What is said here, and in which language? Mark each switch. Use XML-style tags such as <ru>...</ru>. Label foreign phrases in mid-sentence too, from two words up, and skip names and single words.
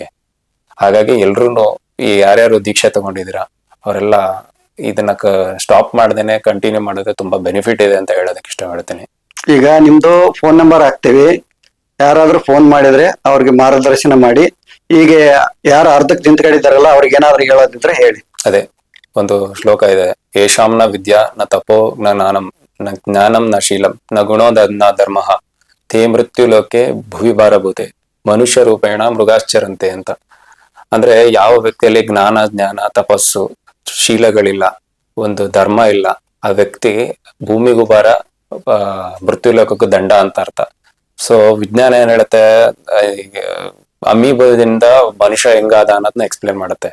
<kn>ಹಾಗಾಗಿ ಎಲ್ರು ಈ ಯಾರ್ಯಾರು ದೀಕ್ಷೆ ತಗೊಂಡಿದ್ದೀರಾ ಅವರೆಲ್ಲ ಇದನ್ನ ಸ್ಟಾಪ್ ಮಾಡ್ದೇನೆ ಕಂಟಿನ್ಯೂ ಮಾಡಿದ್ರೆ ತುಂಬಾ ಬೆನಿಫಿಟ್ ಇದೆ ಅಂತ ಹೇಳೋದಕ್ಕೆ ಇಷ್ಟಪಡ್ತೀನಿ. ಈಗ ನಿಮ್ದು</kn> <en>phone number</en> <kn>ಹಾಕ್ತಿವಿ, ಯಾರಾದ್ರೂ ಫೋನ್ ಮಾಡಿದ್ರೆ ಅವ್ರಿಗೆ ಮಾರ್ಗದರ್ಶನ ಮಾಡಿ. ಈಗ ಯಾರು ಅರ್ಧಕ್ಕೆ ನಿಂತ್ಕೊಂಡಿದ್ದಾರಲ್ಲ ಅವ್ರಿಗೆ ಏನಾದ್ರು ಹೇಳೋದಿದ್ರೆ ಹೇಳಿ. ಅದೇ ಒಂದು ಶ್ಲೋಕ ಇದೆ,</kn> <sa>ಯೇಷಾಂನ ವಿದ್ಯಾ ನ ತಪೋ ನ ಜ್ಞಾನಂ ನ ಜ್ಞಾನಂ ನ ಶೀಲಂ ನ ಗುಣೋದ ನ ಧರ್ಮ ತೇ ಮೃತ್ಯು ಲೋಕೆ ಭುವಿ ಭಾರಭೂತೆ ಮನುಷ್ಯ ರೂಪೇಣ ಮೃಗಾಶ್ಚರಂತೆ ಅಂತ.</sa> <kn>ಅಂದ್ರೆ ಯಾವ ವ್ಯಕ್ತಿಯಲ್ಲಿ ಜ್ಞಾನ ತಪಸ್ಸು ಶೀಲಗಳಿಲ್ಲ, ಒಂದು ಧರ್ಮ ಇಲ್ಲ, ಆ ವ್ಯಕ್ತಿ ಭೂಮಿಗೂ ಭಾರ, ಮೃತ್ಯು ಲೋಕಕ್ಕೂ ದಂಡ ಅಂತ ಅರ್ಥ. ಸೊ ವಿಜ್ಞಾನ ಏನ್ ಹೇಳುತ್ತೆ, ಅಮೀಬದಿಂದ ಮನುಷ್ಯ ಹೆಂಗಾದ ಅನ್ನೋದನ್ನ ಎಕ್ಸ್ಪ್ಲೇನ್ ಮಾಡುತ್ತೆ.</kn>